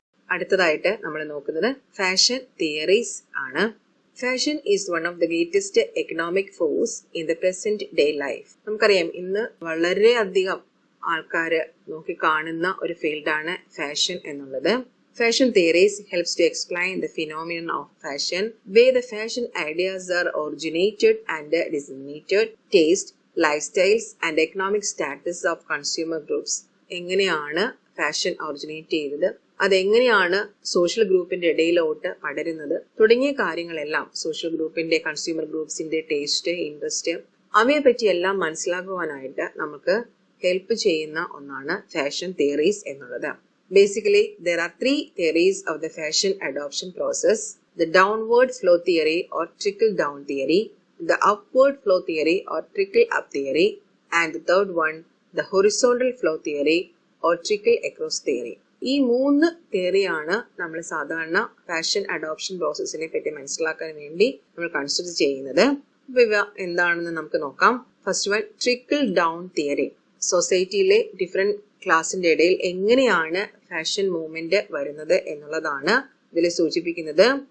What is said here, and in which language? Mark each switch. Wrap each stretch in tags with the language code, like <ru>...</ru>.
<ml>അടുത്തതായിട്ട് നമ്മൾ നോക്കുന്നത് ഫാഷൻ തിയറീസ് ആണ്.</ml> <en>Fashion is one of the greatest economic force in the present day life.</en> <ml>നമുക്കറിയാം, ഇന്ന് വളരെയധികം ആൾക്കാര് നോക്കി കാണുന്ന ഒരു ഫീൽഡാണ് ഫാഷൻ എന്നുള്ളത്.</ml> <en>Fashion theories helps to explain the phenomenon of fashion, where the fashion ideas are originated and disseminated, taste, lifestyles and economic status of consumer groups.</en> <ml>എങ്ങനെയാണ് ഫാഷൻ ഒറിജിനേറ്റ് ചെയ്തത്, അതെങ്ങനെയാണ് സോഷ്യൽ ഗ്രൂപ്പിന്റെ ഇടയിലോട്ട് പടരുന്നത് തുടങ്ങിയ കാര്യങ്ങളെല്ലാം സോഷ്യൽ ഗ്രൂപ്പിന്റെ, കൺസ്യൂമർ ഗ്രൂപ്പ്സിന്റെ ടേസ്റ്റ്, ഇൻട്രസ്റ്റ്, അവയെ പറ്റി എല്ലാം മനസ്സിലാക്കുവാനായിട്ട് നമുക്ക് ഹെൽപ്പ് ചെയ്യുന്ന ഒന്നാണ് ഫാഷൻ തിയറീസ് എന്നുള്ളത്.</ml> <en>Basically, there are three theories of the fashion adoption process: the downward flow theory or trickle down theory, the upward flow theory or trickle up theory, and the third one, the horizontal flow theory or trickle across theory.</en> <ml>ഈ മൂന്ന് തിയറിയാണ് നമ്മൾ സാധാരണ fashion adoption പ്രോസസ്സിനെ പറ്റി മനസ്സിലാക്കാൻ വേണ്ടി നമ്മൾ consider ചെയ്യുന്നത്. ഇവ എന്താണെന്ന് നമുക്ക് നോക്കാം.</ml> <en>First one, trickle down theory.</en> <ml>സൊസൈറ്റിയിലെ different ക്ലാസിന്റെ ഇടയിൽ എങ്ങനെയാണ് ഫാഷൻ മൂവ്മെന്റ് വരുന്നത് എന്നുള്ളതാണ് ഇതിൽ സൂചിപ്പിക്കുന്നത്.</ml>